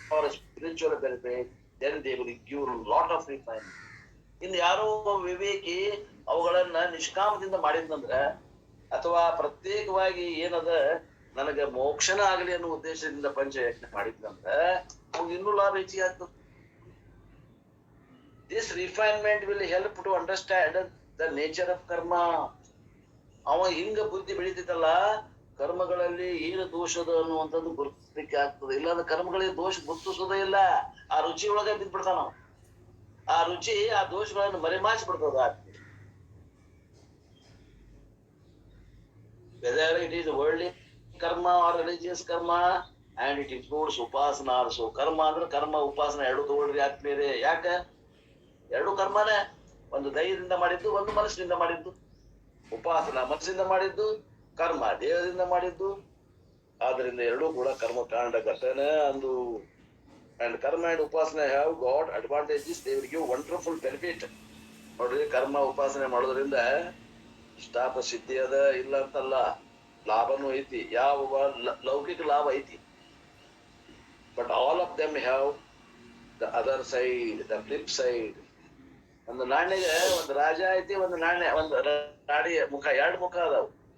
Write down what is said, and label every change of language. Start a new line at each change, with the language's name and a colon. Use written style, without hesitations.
English: spiritual benefit, then they will give a lot of refinement.
Kannada: ಇನ್ನು ಯಾರೋ ವಿವೇಕಿ ಅವುಗಳನ್ನ ನಿಷ್ಕಾಮದಿಂದ ಮಾಡಿದ್ನಂದ್ರ ಅಥವಾ ಪ್ರತ್ಯೇಕವಾಗಿ ಏನದ ನನಗೆ ಮೋಕ್ಷನ ಆಗಲಿ ಅನ್ನೋ ಉದ್ದೇಶದಿಂದ ಪಂಚಯಜ್ಞ ಮಾಡಿದ್ನಂದ್ರ ಅವ್ನು ಇನ್ನೂ ಲಾಭ ಹೆಚ್ಚಿಗೆ ಆಗ್ತದೆ.
English: This refinement will help to understand the nature of karma.
Kannada: ಅವ ಹಿಂಗ ಬುದ್ಧಿ ಬೆಳಿತೈತಲ್ಲ, ಕರ್ಮಗಳಲ್ಲಿ ಏನು ದೋಷದ ಅನ್ನುವಂಥದ್ದು ಗುರುತಿಸ್ಲಿಕ್ಕೆ ಆಗ್ತದೆ. ಇಲ್ಲಾಂದ್ರೆ ಕರ್ಮಗಳಿಗೆ ದೋಷ ಗುರುತಿಸೋದೇ ಇಲ್ಲ. ಆ ರುಚಿ ಒಳಗೆ ಬಿದ್ದ್ಬಿಡ್ತಾನ ನಾವು. ಆ ರುಚಿ ಆ ದೋಷಗಳನ್ನು ಮರೆಮಾಚಿ ಬಿಡ್ತದ.
English: Whether it is worldly karma or religious karma, and it includes upasana also.
Kannada: ಕರ್ಮ ಅಂದ್ರೆ ಕರ್ಮ ಉಪಾಸನ ಎರಡು ತಗೊಳ್ರಿ ಆತ್ಮೀಯರೇ. ಯಾಕ? ಎರಡು ಕರ್ಮನೇ. ಒಂದು ದೈವದಿಂದ ಮಾಡಿದ್ದು, ಒಂದು ಮನಸ್ಸಿನಿಂದ ಮಾಡಿದ್ದು. ಉಪಾಸನ ಮನಸ್ಸಿಂದ ಮಾಡಿದ್ದು, ಕರ್ಮ ದೇಹದಿಂದ ಮಾಡಿದ್ದು. ಆದ್ರಿಂದ ಎರಡೂ ಕೂಡ ಕರ್ಮ ಕಾಂಡ ಘಟನ ಅಂದು.
English: And karma and upasana have got advantages. They will give wonderful benefit.
Kannada: ನೋಡ್ರಿ, ಕರ್ಮ ಉಪಾಸನೆ ಮಾಡೋದ್ರಿಂದ ಇಷ್ಟಾಪ ಸಿದ್ಧಿ ಅದ ಇಲ್ಲ ಅಂತಲ್ಲ, ಲಾಭನೂ ಐತಿ. ಯಾವ ಲೌಕಿಕ ಲಾಭ ಐತಿ.
English: But all of them have the other side, the flip side.
Kannada: ಒಂದು ನಾಣ್ಯಗೆ ಒಂದು ರಾಜ ಐತಿ, ಒಂದು ನಾಣ್ಯ, ಒಂದು ನಾಡಿಯ ಮುಖ, ಎರಡು ಮುಖ ಅದಾವ.